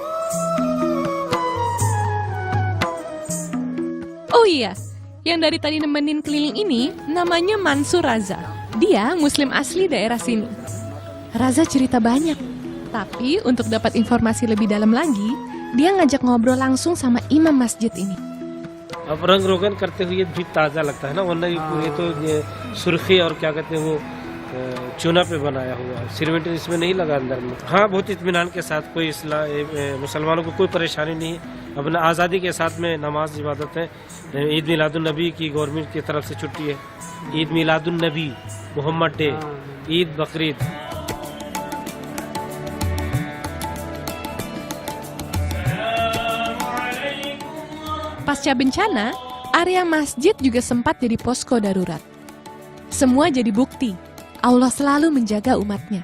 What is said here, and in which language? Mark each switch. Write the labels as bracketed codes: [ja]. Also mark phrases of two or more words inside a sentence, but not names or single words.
[id] Oh iya, yang dari tadi nemenin keliling ini namanya Mansur Raza. Dia muslim asli daerah sini. Raza cerita banyak, tapi untuk dapat informasi lebih dalam lagi, dia ngajak ngobrol langsung sama imam masjid ini. [hi] अब रंग रोगन करते हुए भी ताज़ा लगता है ना, वरना ये पूरे तो ये सुर्खी और क्या कहते हैं वो चूना पे बनाया हुआ है, सीमेंट इसमें नहीं लगा अंदर में। हाँ, बहुत इत्मीनान के साथ, कोई मुसलमानों को कोई परेशानी नहीं है, अपना आज़ादी के साथ में नमाज इबादत है। ईद मिलादुन नबी की गवर्नमेंट की तरफ से छुट्टी है, ईद मिलादुन नबी, मोहम्मद डे, ईद बकरीद। [id] Pasca bencana, area masjid juga sempat jadi posko darurat. Semua jadi bukti, Allah selalu menjaga umatnya.